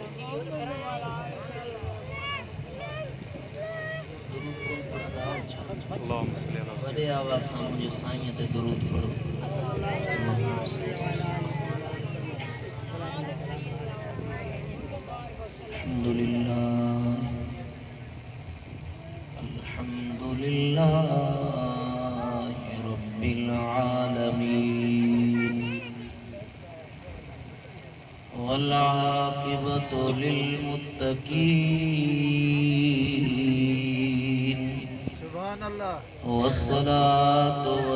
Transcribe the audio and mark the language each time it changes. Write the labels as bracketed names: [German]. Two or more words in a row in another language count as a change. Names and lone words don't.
[Sindhi] वॾे आवाज़ सां मुंहिंजे साईं ते दुरूद पढ़ो। [Arabic] الحمد لله رب العالمين والعاقبة للمتقين سبحان الله والصلاة